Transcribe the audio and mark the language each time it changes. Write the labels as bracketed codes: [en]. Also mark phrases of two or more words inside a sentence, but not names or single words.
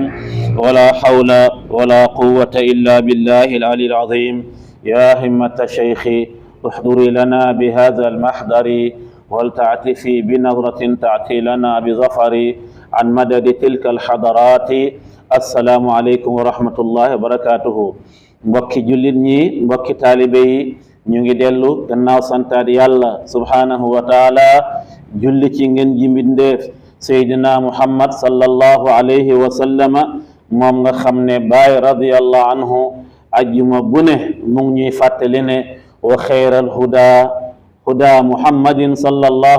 [ar] ولا حول ولا قوة إلا بالله العلي العظيم. يا همة شيخي احضري لنا بهذا المحضر ولتعتفي بنظرة تأتي لنا بظفر عن مدد تلك الحضرات. السلام عليكم ورحمة الله وبركاته. [wo] mbokki jullit ñi mbokki taalibe yi ñu ngi dellu gannaaw santaat yàlla [ar] سبحانه وتعالى [wo] julli ci ngeen ji mbindeef seydina muhammad [ar] صلى الله عليه وسلم [wo] moom nga xam ne baay [ar] رضي الله عنه [wo] ajjuma bu ne mu ngi ñuy fàttali ne [ar] وخير الهدى محمد صلى الله